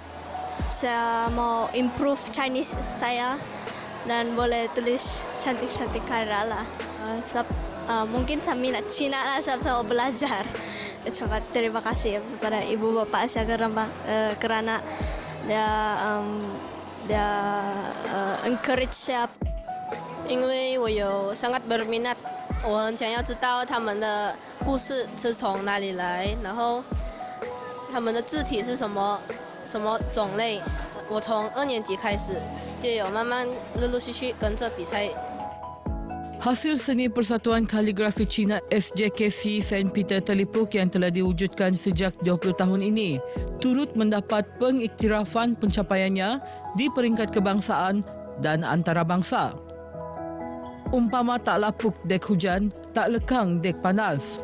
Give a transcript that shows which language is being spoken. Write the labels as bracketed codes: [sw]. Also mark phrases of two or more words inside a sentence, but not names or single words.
[ms] Saya mau [en] improve Chinese [ms] saya dan boleh tulis cantik-cantik karya lah. Mungkin saya minat Cina lah, saya mau belajar. Ucapkan terima kasih kepada ibu bapa saya kerana dia encourage saya. [zh] 因为我有 [ms] sangat berminat， [zh] 我很想要知道他们的故事是从哪里来，然后 他们的字体是什么种类？我从2年级开始就有慢慢陆续跟着比赛。 [ms] Hasil seni Persatuan Kaligrafi Cina SJKC St. Peter terlipuk yang telah diwujudkan sejak 20 tahun ini turut mendapat pengiktirafan pencapaiannya di peringkat kebangsaan dan antarabangsa. Umpama tak lapuk dek hujan, tak lekang dek panas.